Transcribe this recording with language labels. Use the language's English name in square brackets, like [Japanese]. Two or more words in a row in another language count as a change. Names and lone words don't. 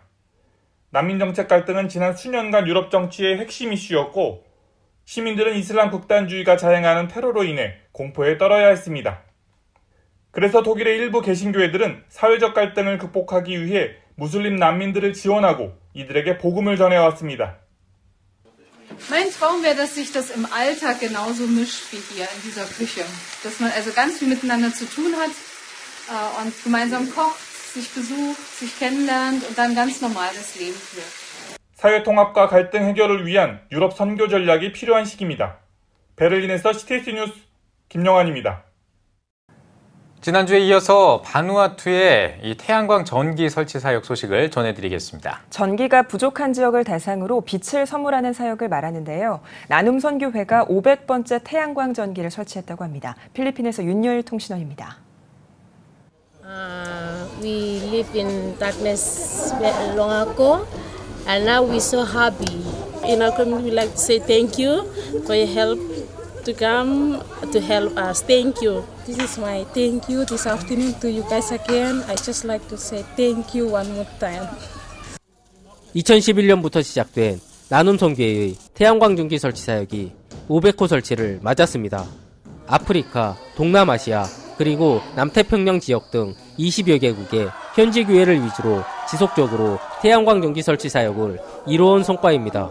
[Korean] 난민정책 갈등은 지난 수년간 유럽 정치의 핵심 이슈였고 시민들은 이슬람 극단주의가 자행하는 테러로 인해 공포에 떨어야 했습니다. 그래서 독일의 일부 개신교회들은 사회적 갈등을 극복하기 위해 무슬림 난민들을 지원하고 이들에게 복음을 전해왔습니다. [German] Mein Traum wäre, dass sich das im Alltag genauso mischt wie hier in dieser Küche. Dass man also ganz viel miteinander zu tun hat und gemeinsam kocht, sich besucht, sich kennenlernt und dann ganz normales Leben führt. [Korean] 사회 통합과 갈등 해결을 위한 유럽 선교 전략이 필요한 시기입니다. 베를린에서 CTS 뉴스 김영환입니다. 지난주에 이어서 바누아투의 이 태양광 전기 설치 사역 소식을 전해드리겠습니다. 전기가 부족한 지역을 대상으로 빛을 선물하는 사역을 말하는데요. 나눔선교회가 500번째 태양광 전기를 설치했다고 합니다. 필리핀에서 윤여일 통신원입니다. [English] We live in darkness long ago, and now we're so happy. In our community, we like to say thank you for your help to come to help us. Thank you. This is my thank you this afternoon to you guys again. I just like to say thank you one more time. [Korean] 2011년부터 시작된 나눔선교회의 태양광 전기 설치 사역이 500호 설치를 맞았습니다. 아프리카, 동남아시아, 그리고 남태평양 지역 등 20여 개국의 현지 교회를 위주로 지속적으로 태양광 전기 설치 사역을 이뤄온 성과입니다.